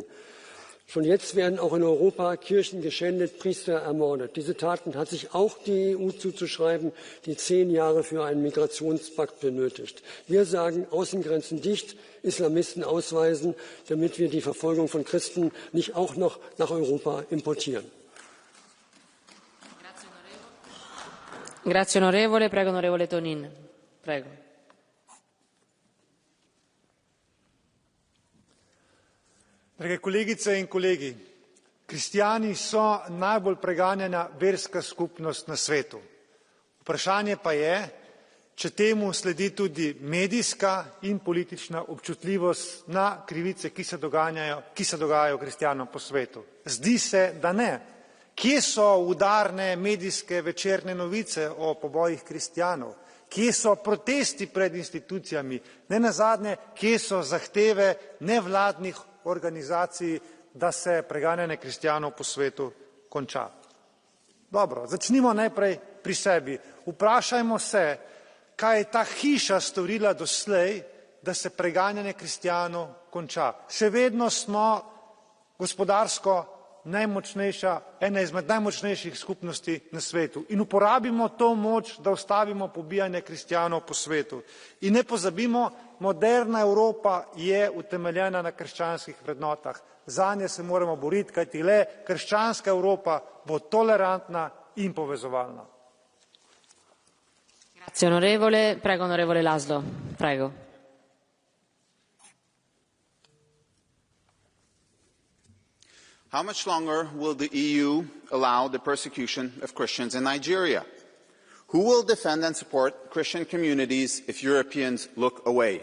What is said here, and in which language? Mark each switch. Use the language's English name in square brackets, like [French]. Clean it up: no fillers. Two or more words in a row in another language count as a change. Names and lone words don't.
[German] Schon jetzt werden auch in Europa Kirchen geschändet, Priester ermordet. Diese Taten hat sich auch die EU zuzuschreiben, die 10 Jahre für einen Migrationspakt benötigt. Wir sagen, Außengrenzen dicht, Islamisten ausweisen, damit wir die Verfolgung von Christen nicht auch noch nach Europa importieren. [Italian] Grazie onorevole. Prego onorevole Tonin. Prego. [Slovenian] Drage kolegice in kolegi, kristijani so najbolj preganjena verska skupnost na svetu. Vprašanje pa je, če temu sledi tudi medijska in politična občutljivost na krivice, ki se dogajajo kristjanom po svetu. Zdi se, da ne. Kje so udarne medijske večerne novice o pobojih kristjanov? Kje so protesti pred institucijami? Ne nazadnje, kje so zahteve nevladnih organizacij, da se preganjanje kristjanov po svetu konča? Dobro, začnimo najprej pri sebi. Vprašajmo se, kaj je ta hiša storila doslej, da se preganjanje kristjanov konča. Še vedno smo gospodarsko najmočnejša, ena izmed najmočnejših skupnosti na svetu in uporabimo to moč, da ustavimo pobijanje kristjanov po svetu. In ne pozabimo, moderna Evropa je utemeljena na krščanskih vrednotah. Zanje se moramo boriti, kajti le krščanska Evropa bo tolerantna in povezovalna. [Italian] Grazie onorevole. Prego onorevole Laszlo. Prego. [English] How much longer will the EU allow the persecution of Christians in Nigeria? Who will defend and support Christian communities if Europeans look away?